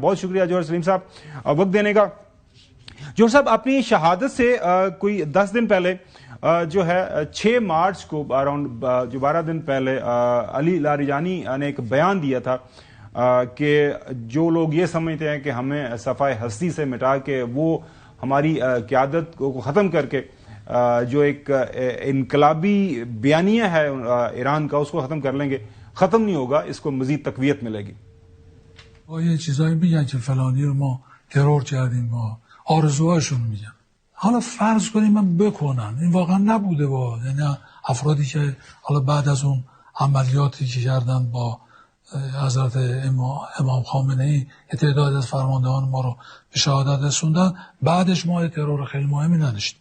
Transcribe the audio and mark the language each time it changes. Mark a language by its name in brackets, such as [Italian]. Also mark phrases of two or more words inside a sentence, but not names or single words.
[Urdu] بہت شکریہ جوہر سلیم صاحب وقت دینے کا۔ جوہر صاحب، اپنی شہادت سے کوئی 10 دن پہلے جو ہے 6 مارچ کو اراؤنڈ جو 12 دن پہلے علی لاریجانی نے ایک بیان دیا تھا کہ جو لوگ یہ سمجھتے ہیں کہ ہمیں صفحہ ہستی سے مٹا کے وہ ہماری قیادت کو ختم کر کے جو ایک انقلابی بیانیہ ہے ایران کا اس کو ختم کر لیں گے، ختم نہیں ہوگا، اس کو مزید تقویت ملے گی۔ [Persian] یه چیزایی میگن که فلانی رو ما ترور کردیم، ما آرزوهاشون میگن. حالا فرض کنیم من بکنن، این واقعا نبوده یعنی افرادی که حالا بعد از اون عملیاتی که کردن با حضرت امام خامنه ای تعداد از فرماندهان ما رو به شهادت رسوندن، بعدش ما ترور خیلی مهمی نداشتیم.